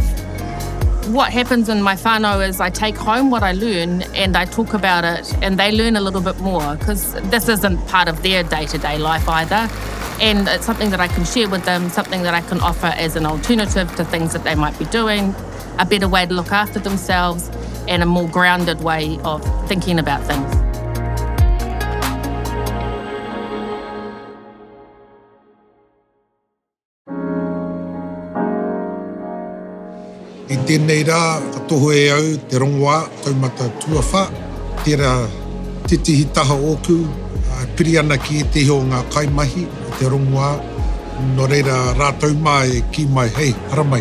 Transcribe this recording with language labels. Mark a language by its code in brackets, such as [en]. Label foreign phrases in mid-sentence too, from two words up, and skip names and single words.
[en] What happens in my whānau is I take home what I learn and I talk about it and they learn a little bit more because this isn't part of their day-to-day life either. And it's something that I can share with them, something that I can offer as an alternative to things that they might be doing, a better way to look after themselves and a more grounded way of thinking about things. [mi] I tēnei rā, ka toho e au te rongoā, taumata tuawha, tērā titihi taha ōku, piri ana ki te heo ngā kaimahi, te rongoā, no reira rātau mā e ki mai, hei, haramai.